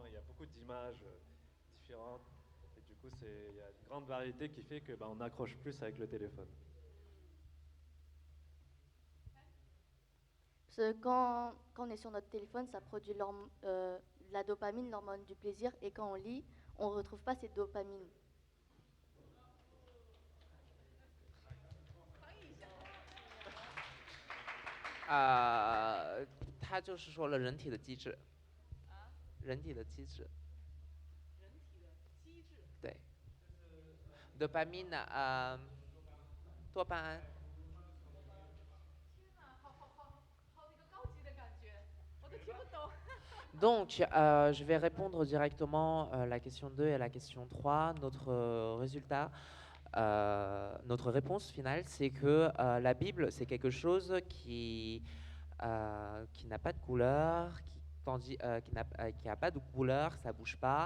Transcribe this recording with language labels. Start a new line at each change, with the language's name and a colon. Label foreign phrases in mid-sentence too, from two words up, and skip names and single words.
French: Il y a beaucoup d'images différentes. Et du coup, il y a une grande variété qui fait que on accroche plus avec le téléphone. Parce que quand on est sur notre téléphone, ça produit la dopamine, l'hormone du plaisir, et quand on lit, on ne retrouve pas cette dopamine.
Chinese: 他就是说了人体的机制，人体的机制，对，dopamine，多巴胺。
French: Donc, je vais répondre directement la question 2 et la question 3. Notre réponse finale, c'est que la Bible, c'est quelque chose qui n'a pas de couleur, qui a pas de couleur, ça bouge pas.